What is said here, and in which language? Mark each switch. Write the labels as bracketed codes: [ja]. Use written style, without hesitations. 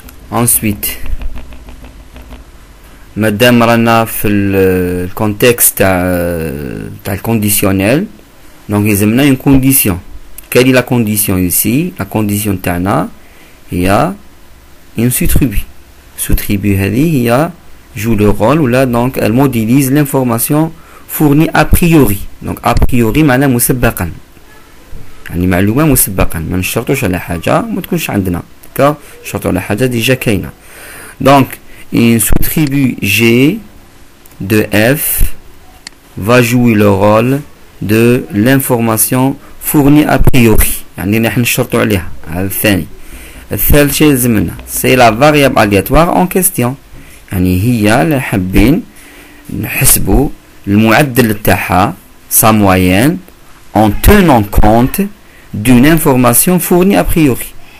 [fr] Ensuite, madame [ar] رانا في [fr] le contexte [ar] تاع [fr] le conditionnel, donc [ar] يلزمنا [fr] une condition. Quelle est la condition ici? La condition [ar] تاعنا هي [fr] une sous-tribu. Sous-tribu [ar] هذه هي [fr] joue le rôle ou là, donc elle modélise l'information fournie a priori. [ar] Donc [fr] a priori [ar] معناه مسبقا، يعني معلومة مسبقا، ما نشرطوش على حاجة ما تكونش عندنا. [fr] d'accord؟ [ar] نشرطو على حاجة ديجا كاينة. [fr] donc une sous-tribu G de F va jouer le rôle de l'information fournie a priori، [ar] يعني نحن نشرطو عليها. هذا الثاني. الثالث شيء يلزمنا [fr] c'est la variable aléatoire en question، [ar] يعني هي اللي حابين نحسبوا المعدل تاعها [fr] sa moyenne en tenant compte d'une information fournie a priori.